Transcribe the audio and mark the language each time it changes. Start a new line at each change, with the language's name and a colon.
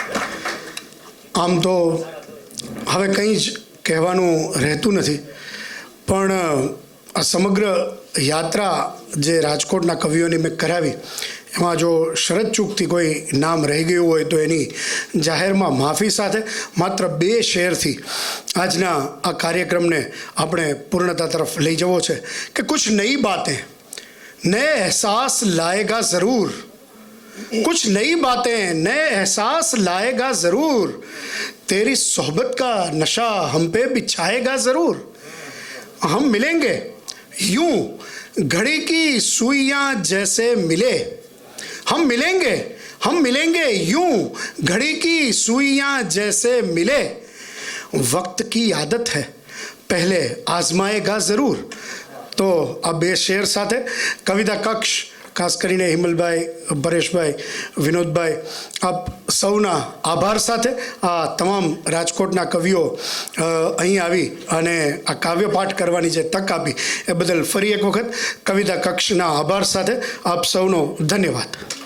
Gujarati: આમ તો હવે કંઈ જ કહેવાનું રહેતું નથી, પણ આ સમગ્ર યાત્રા જે રાજકોટના કવિઓની મેં કરાવી, એમાં જો શરત ચૂકથી કોઈ નામ રહી ગયું હોય તો એની જાહેરમાં માફી સાથે માત્ર 2 શેરથી આજના આ કાર્યક્રમને આપણે પૂર્ણતા તરફ લઈ જવો છે કે
Hindi: કુછ નઈ બાतें નए एहसास लाएगा ज़रूर, कुछ नई बातें नए एहसास लाएगा ज़रूर, तेरी सोहबत का नशा हम पे बिछाएगा ज़रूर. हम मिलेंगे यूं घड़ी की सुइयां जैसे मिले, हम मिलेंगे यूं घड़ी की सुइयां जैसे मिले, वक्त की आदत है पहले आजमाएगा ज़रूर.
Gujarati: તો આ 2 શેર સાથે કવિતા કક્ષ, ખાસ કરીને હિમલભાઈ, પરેશભાઈ, વિનોદભાઈ, આપ સૌના આભાર સાથે આ તમામ રાજકોટના કવિઓ અહીં આવી અને આ કાવ્યપાઠ કરવાની જે તક આપી એ બદલ ફરી એક વખત કવિતા કક્ષના આભાર સાથે આપ સૌનો ધન્યવાદ.